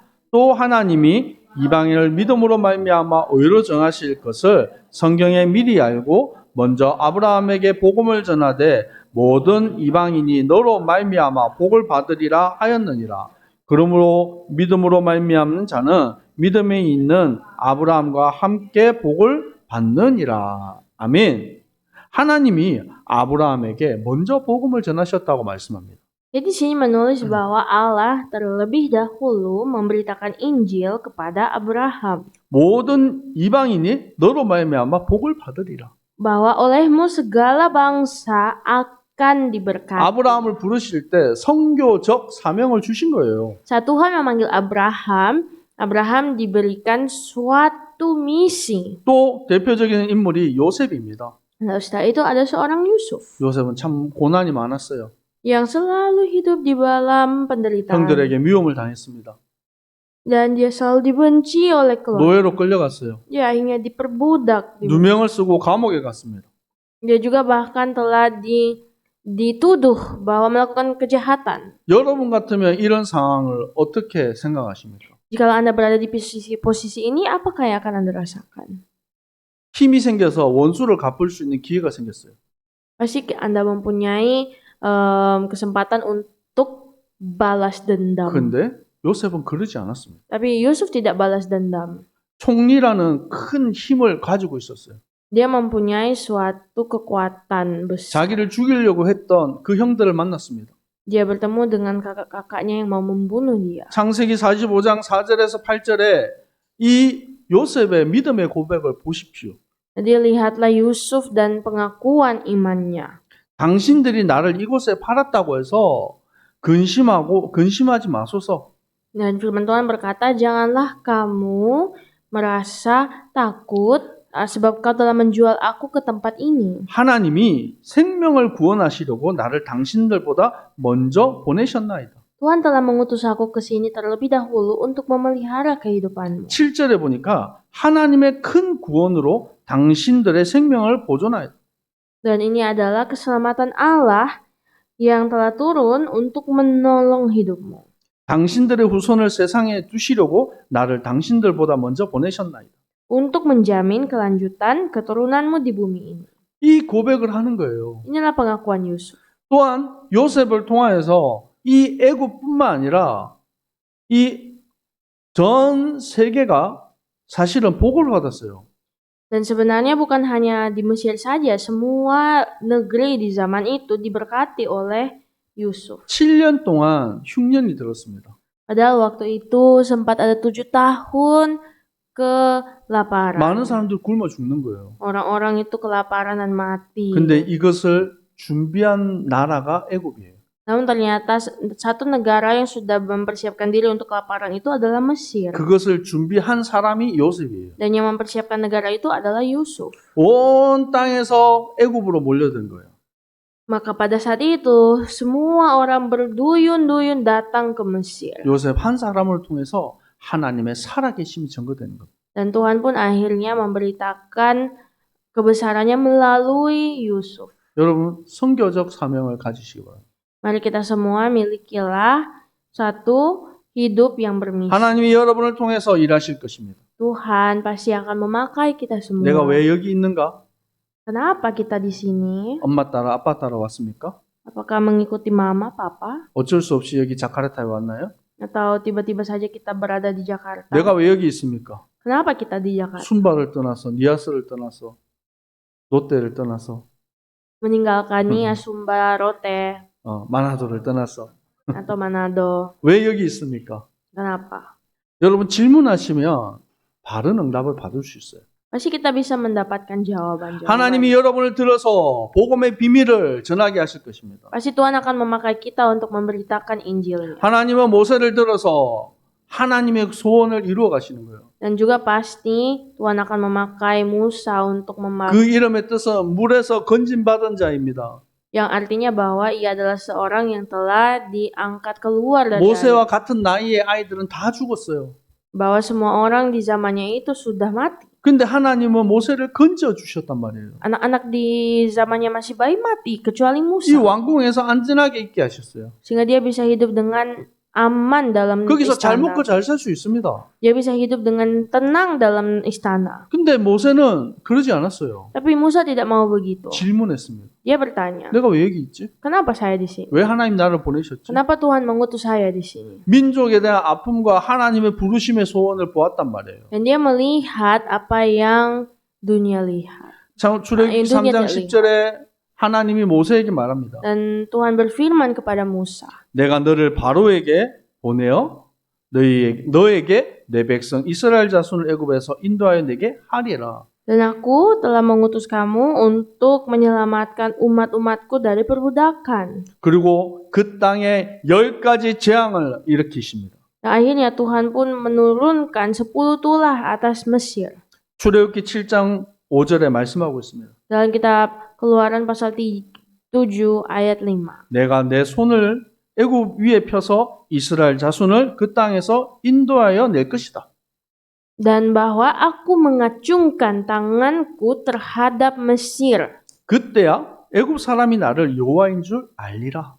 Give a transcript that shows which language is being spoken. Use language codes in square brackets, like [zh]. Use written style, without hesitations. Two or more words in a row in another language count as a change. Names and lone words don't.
[ko] 또 하나님이 이방인을 믿음으로 말미암아 의로 정하실 것을 성경에 미리 알고 먼저 아브라함에게 복음을 전하되 모든 이방인이 너로 말미암아 복을 받으리라 하였느니라. 그러므로 믿음으로 말미암는 자는 믿음에 있는 아브라함과 함께 복을 받느니라. 아멘. 하나님이 아브라함에게 먼저 복음을 전하셨다고 말씀합니다. [id] Jadi sini menulis bahwa Allah terlebih dahulu memberitakan Injil kepada Abraham. [ko] 모든 이방인이 너로 말미암아 복을 받으리라. [id] bahwa olehmu segala bangsa akan diberkati. [ko] 아브라함을 부르실 때 선교적 사명을 주신 거예요. [id] Saat Tuhan memanggil Abraham, Abraham diberikan suatu misi. [ko] 또 대표적인 인물이 요셉입니다. [id] Lalu setelah itu ada seorang Yusuf [ko] 요셉은 참 고난이 많았어요. [id] yang selalu hidup di dalam penderitaan. [ko] 형들에게 미움을 당했습니다. [id] Dan dia selalu dibenci oleh keluarga. [ko] 노예로 끌려갔어요. [id] Dia akhirnya diperbudak. [ko] 누명을 쓰고 감옥에 갔습니다. [id] Dia juga bahkan telah dituduh bahwa melakukan kejahatan. [ko] 여러분 같으면 이런 상황을 어떻게 생각하십니까? [id] Jika Anda berada di posisi ini, apakah yang akan Anda rasakan? [ko] 힘이 생겨서 원수를 갚을 수 있는 기회가 생겼어요. [id] Pasti Anda mempunyai kesempatan untuk balas dendam. [ko] 근데 요셉은 그러지 않았습니다. [id] Tapi Yusuf tidak balas dendam. [ko] 총리라는 큰 힘을 가지고 있었어요. [id] Dia mempunyai suatu kekuatan besar. [ko] 자기를 죽이려고 했던 그 형들을 만났습니다. [id] Dia bertemu dengan kakak-kakaknya yang mau membunuh dia. [ko] 창세기 45장 4절에서 8절에 이 요셉의 믿음의 고백을 보십시오. [id] Jadi lihatlah Yusuf dan pengakuan imannya. [ko] 당신들이 나를 이곳에 팔았다고 해서 근심하지 마소서. [id] Dan firman Tuhan berkata, janganlah kamu merasa takut sebab kau telah menjual aku ke tempat ini. [ko] 하나님이 생명을 구원하시려고 나를 당신들보다 먼저 보내셨나이다. [id] Tuhan telah mengutus aku ke sini terlebih dahulu untuk memelihara kehidupanmu. [ko] 7절에 보니까 하나님의 큰 구원으로 당신들의 생명을 보존하였다. [id] Dan ini adalah keselamatan Allah yang telah turun untuk menolong hidupmu. [ko] 당신들의 후손을 세상에 두시려고 나를 당신들보다 먼저 보내셨나이다. [id] Untuk menjamin kelanjutan keturunanmu di bumi ini. [ko] 이 고백을 하는 거예요. [id] Inilah pengakuan Yusuf. [ko] 또한 요셉을 통하여서 이 애굽뿐만 아니라 이 전 세계가 사실은 복을 받았어요. [id] Dan sebenarnya bukan hanya di Mesir saja, semua negeri di zaman itu diberkati oleh Yusuf. [ko] 7년 동안 흉년이 들었습니다. [id] Padahal waktu itu sempat ada 7 tahun kelaparan. [ko] 많은 사람들 굶어 죽는 거예요. [id] Orang-orang itu kelaparan dan mati. [ko] 근데 이것을 준비한 나라가 애굽이에요. [id] Namun ternyata satu negara yang sudah mempersiapkan diri untuk kelaparan itu adalah Mesir. [ko] 그것을 준비한 사람이 요셉이에요. [id] Dan yang mempersiapkan negara itu adalah Yusuf. [ko] 온 땅에서 애굽으로 몰려든 거예요. [id] Maka pada saat itu semua orang berduyun-duyun datang ke Mesir. [ko] 요셉 한 사람을 통해서 하나님의 살아계심이 증거되는 겁니다. [id] Dan Tuhan pun akhirnya memberitakan kebesarannya melalui Yusuf. [ko] 여러분 선교적 사명을 가지시기 바랍니다. [id] Mari kita semua milikilah satu hidup yang bermisi. [ko] 하나님이 여러분을 통해서 일하실 것입니다. [id] Tuhan pasti akan memakai kita semua. [ko] 내가 왜 여기 있는가? [id] Kenapa kita di sini? [ko] 엄마 따라 아빠 따라 왔습니까? [id] Apakah mengikuti mama, papa? [ko] 어쩔 수 없이 여기 자카르타에 왔나요? [id] Atau tiba-tiba saja kita berada di Jakarta? [ko] 내가 왜 여기 있습니까? [id] Kenapa kita di Jakarta? [ko] 순바를 떠나서 니아스를 떠나서 롯데를 떠나서 [id] Meninggalkan Nia, Sumba, Rote, [ko] 마나도를 떠나서 [id] atau Manado. [ko] 왜 여기 있습니까? [id] Kenapa? [ko] 여러분 질문하시면 바른 응답을 받을 수 있어요. [id] Pasti kita bisa mendapatkan jawaban. [ko] 하나님이 여러분을 들어서 복음의 비밀을 전하게 하실 것입니다. [id] Pasti Tuhan akan memakai kita untuk memberitakan Injilnya. [ko] 하나님은 모세를 들어서 하나님의 소원을 이루어 가시는 거예요. [id] Dan juga pasti Tuhan akan memakai Musa untuk [ko] 그 이름의 뜻은 물에서 건진받은 자입니다. [id] yang artinya bahwa ia adalah seorang yang telah diangkat keluar dari air. [ko] 모세와 같은 나이의 아이들은 다 죽었어요. [id] Bahwa semua orang di zamannya itu sudah mati. [ko] 근데 하나님은 모세를 건져 주셨단 말이에요. [id] Anak-anak di zamannya masih bayi mati kecuali [ko] 이 [id] Musa. [ko] 왕궁에서 안전하게 있게 하셨어요. [id] Sehingga dia bisa hidup dengan aman dalam [ko] 거기서 잘 [id] istana. [ko] 먹고 잘 살 수 있습니다. [id] Dia bisa hidup dengan tenang dalam istana. [ko] 근데 모세는 그러지 않았어요. [id] Tapi Musa tidak mau begitu. [ko] 질문했습니다. [id] Dia bertanya, [ko] 내가 왜 여기 있지? [id] kenapa saya di sini? [ko] 왜 하나님 나를 보내셨지? [id] Kenapa Tuhan mengutus saya di sini? [ko] 민족에 대한 아픔과 하나님의 부르심의 소원을 보았단 말이에요. [id] Dan dia melihat apa yang dunia lihat. [ko] 출애굽기 3장 10절에 하나님이 모세에게 말합니다. [id] Dan Tuhan berfirman kepada Musa, [ko] 내가 너를 바로에게 보내어 너에게 내 백성 이스라엘 자손을 애굽에서 인도하여 내게 하리라. [id] Dan aku telah mengutus kamu untuk menyelamatkan umat-umatku dari perbudakan. [ko] 그리고 그 땅에 10가지 재앙을 일으키십니다. [id] Dan akhirnya Tuhan pun menurunkan 10 tulah atas Mesir. [ko] 출애굽기 7장 5절에 말씀하고 있습니다. [id] Dalam kitab Keluaran pasal 7 ayat 5. [ko] 내가 내 손을 애굽 위에 펴서 이스라엘 자손을 그 땅에서 인도하여 낼 것이다. [id] Dan bahwa aku mengacungkan tanganku terhadap Mesir. [ko] 그때야 애굽 사람이 나를 여호와인 줄 알리라.